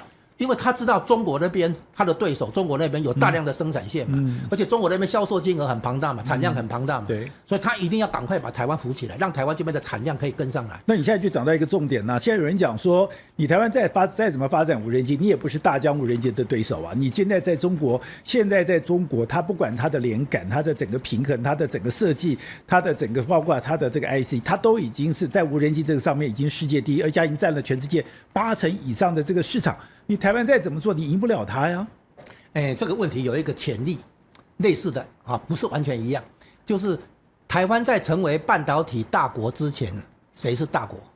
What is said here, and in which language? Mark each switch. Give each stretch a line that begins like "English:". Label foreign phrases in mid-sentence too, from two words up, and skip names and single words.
Chinese: 因為他知道中國那邊他的對手，中國那邊有大量的生產線嘛，而且中國那邊銷售金額很龐大嘛，產量很龐大嘛，對，所以他一定要趕快把台灣扶起來，讓台灣這邊的產量可以跟上來。那你現在就講到一個重點呢，現在有人講說，你台灣再怎麼發展無人機，你也不是大疆無人機的對手啊。你現在在中國，它不管它的連桿、它的整個平衡、它的整個設計、它的整個包括它的這個 IC， 它都已經是在無人機這個上面已經世界第一，而且已經佔了全世界80%以上的這個市場。你台灣再怎麼做，你贏不了他呀。這個問題有一個潛力，類似的啊，不是完全一樣。就是台灣在成為半導體大國之前，誰是大國？